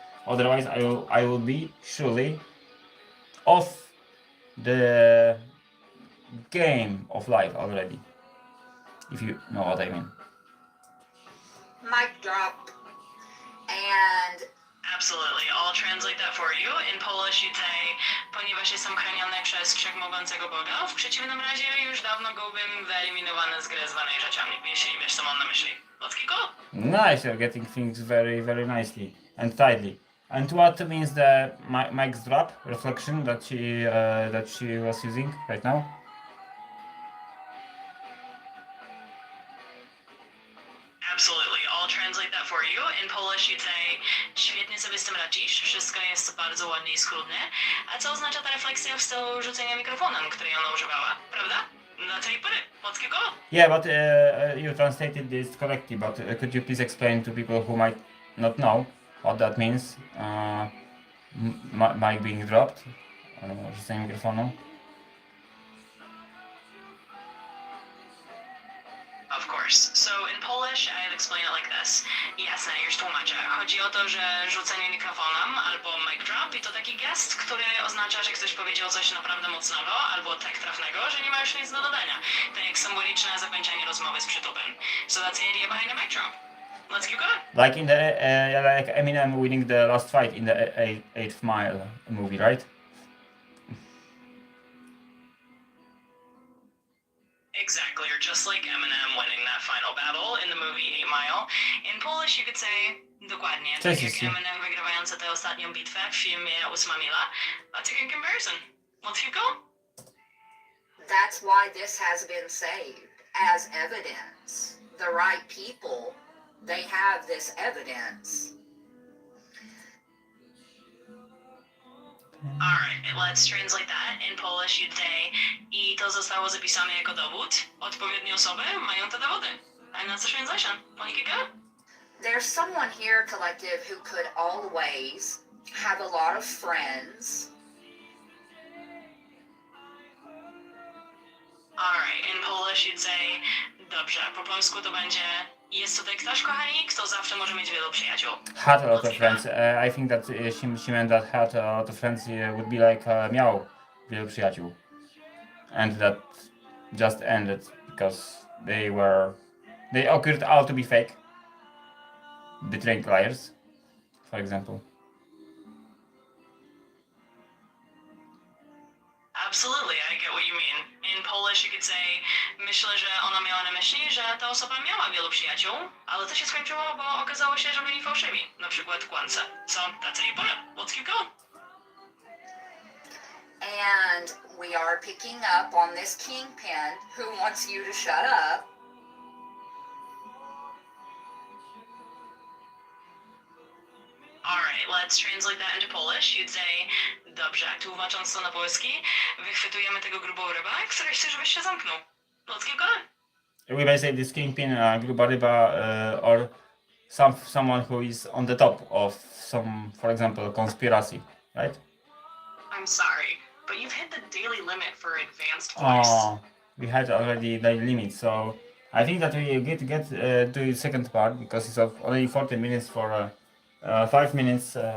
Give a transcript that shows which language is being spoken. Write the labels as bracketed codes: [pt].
[en] Otherwise, I will be surely off the game of life already, if you know what I mean. Mic drop. And Absolutely. I'll translate that for you. In Polish you'd say, [pl] ponieważ jestem chroniony przez krzyk mogącego Boga, w przeciwnym razie już dawno byłbym wyeliminowany z gry zwanej rzeczami, jeśli wiesz co mam na myśli. [en] Let's keep going. Nice, you're getting things very, very nicely and tightly. And what means the mic's drop reflection that she was using right now? Absolutely. I'll translate that for you. In Polish you'd say, [pl] świetnie sobie z tym radzisz, wszystko jest bardzo ładnie i schludnie. A co oznacza ta refleksja w stylu rzucenia mikrofonem, której ona używała, prawda? [en] That's how you put it. Let's keep going. Yeah, but you translated this correctly, but could you please explain to people who might not know what that means? Mic being dropped, [pl] rzucenie mikrofonu. [en] Of course. So in Polish, I'd explain it like this. [pl] Jasne, już tłumaczę. Chodzi o to, że rzucenie mikrofonem albo mic drop i to taki gest, który oznacza, że ktoś powiedział coś naprawdę mocnego albo tak trafnego, że nie ma już nic do dodania. Tak jak symboliczne zakończenie rozmowy z przytupem. [en] So that's the idea behind a mic drop. Let's keep going. Like in the like Eminem winning the last fight in the Eighth Mile movie, right? Exactly, or just like Eminem winning that final battle in the movie 8 Mile. In Polish you could say, [pl] dokładnie, tak jak Eminem wygrywający tę ostatnią bitwę w filmie 8 Mila. [en] That's a good comparison. Let's keep going. that's why this has been saved as evidence. The right people, they have this evidence. Alright, let's translate that. In Polish you'd say, [pl] i to zostało zapisane jako dowód. Odpowiednie osoby mają te dowody. [en] And that's the translation. Well, you could go. There's someone here, collective, who could always have a lot of friends. Alright, in Polish you'd say, [pl] dobrze, po polsku to będzie, jest tutaj ktoś, kochani, kto zawsze może mieć wielu przyjaciół. [en] Had a lot of friends. I think that she meant that had a lot of friends would be like [pl] miał wielu przyjaciół. [en] And that just ended because they occurred all to be fake. Betrayed liars, for example. Absolutely, I get what you mean. In Polish you could say, [pl] myślę, że ona miała na myśli, że ta osoba miała wielu przyjaciół, ale to się skończyło, bo okazało się, że byli fałszywi, na przykład kłamcy. [en] So, that's how you put it. Let's keep going. And we are picking up on this kingpin who wants you to shut up. Alright, let's translate that into Polish. You'd say, [pl] dobrze, tłumacząc to na polski, wychwytujemy tego grubą rybę, który chce, żebyś się zamknął. [en] Let's keep going. We may say this kingpin, gruba ryba, or someone who is on the top of some, for example, conspiracy, right? I'm sorry, but you've hit the daily limit for advanced voice. We had already the limit, so I think that we get to the second part because it's only 40 minutes for 5 minutes.